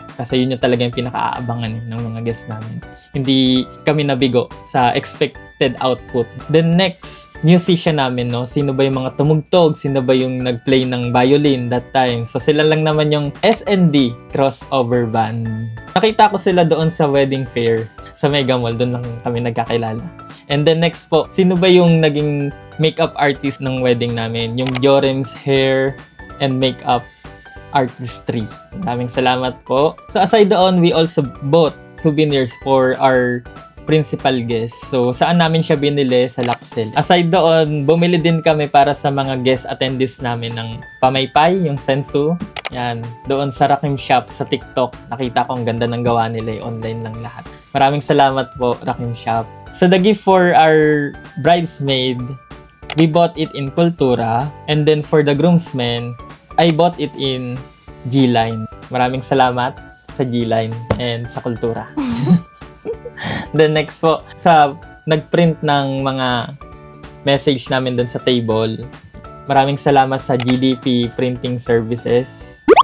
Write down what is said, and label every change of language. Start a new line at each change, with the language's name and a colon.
Filipino: Kasi yun yung talaga yung pinaka-aabangan ng mga guests namin. Hindi kami nabigo sa expected output.
English: The next musician namin, no?
Filipino: Sino ba yung mga tumugtog? Sino ba yung nag-play ng violin
English: that time?
Filipino: So, sila lang naman yung SND crossover band. Nakita ko sila doon sa wedding fair sa Mega Mall. Doon lang kami nagkakilala.
English: And then next
Filipino: po, sino ba yung naging makeup artist ng wedding namin? Yung Jorem's Hair and Makeup Artistry. Maraming salamat po.
English: So aside doon, we also bought souvenirs for our principal guest.
Filipino: So saan namin siya binili? Sa Laxel. Aside doon, bumili din kami para sa mga guest attendees namin ng pamaypay, yung sensu. Yan, doon sa Rakim Shop sa TikTok. Nakita ko ang ganda ng gawa nila, online lang lahat. Maraming salamat po, Rakim Shop.
English: So the gift for our bridesmaid, we bought it in Kultura. And then for the groomsmen, I bought it in G-Line.
Filipino: Maraming salamat sa G-Line and sa Kultura. Then next po, sa nagprint ng mga message namin dun sa table, maraming salamat sa GDP Printing Services.